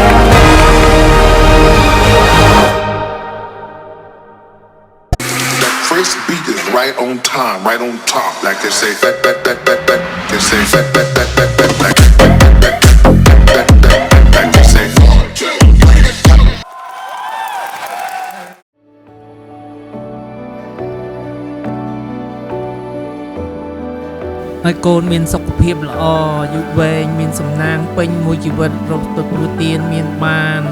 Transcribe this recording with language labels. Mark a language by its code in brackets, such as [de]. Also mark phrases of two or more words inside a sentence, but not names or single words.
[en] That first beat is right on time, right on top. Like they say, back, back, back, back, back. They say, back, back, back, back, back. Like, back, back, back, back, back, back. Like they say, [km] ហើយកូនមានសុខភាពល្អយូរវែងមានសំណាងពេញមួយជីវិតរកទឹករួទានមានបាន